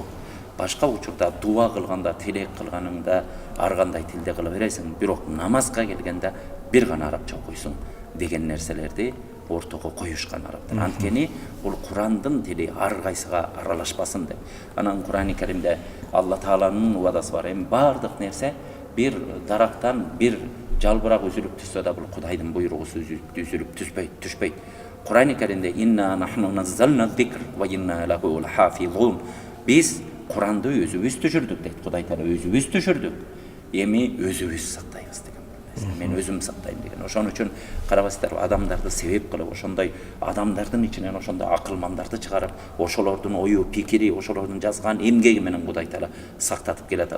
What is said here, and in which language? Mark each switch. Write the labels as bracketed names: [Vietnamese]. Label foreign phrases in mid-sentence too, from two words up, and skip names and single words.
[Kyrgyz] Башка учурда дуа кылганда, тилек кылганыңда ар кандай тилде кыла бересиң, бирок намазга келгенде бир гана арабча окуйсуң деген нерселерди ортого коюшкан арабтар. Анткени бул Курандын тили ар кайсыга аралашпасын деп. Анан Курани Керимде Алла Тааланын убадасы бар. Эми бардык нерсе бир дарактан бир жалбырак үзүлүп түшсө да бул Кудайдын буйругусу үзүлүп түшпөйт. Курани Керимде [Arabic] إنا نحن نزلنا الذكر وإنا له لحافظون. [Kyrgyz] Биз Куранды өзүбүз түшүрдүк дейт. Кудай Таала өзүбүз түшүрдүк. Эми өзүбүз сактайбыз деген. Мен өзүм сактайм деген. Ошон үчүн карабастар, адамдарды себеп кылып, ошондой адамдардын ичинен ошондой акылмандарды чыгарып, ошолордун ою, пикири, ошолордун жазган эмгеги менен Кудай Таала сактатып келатат.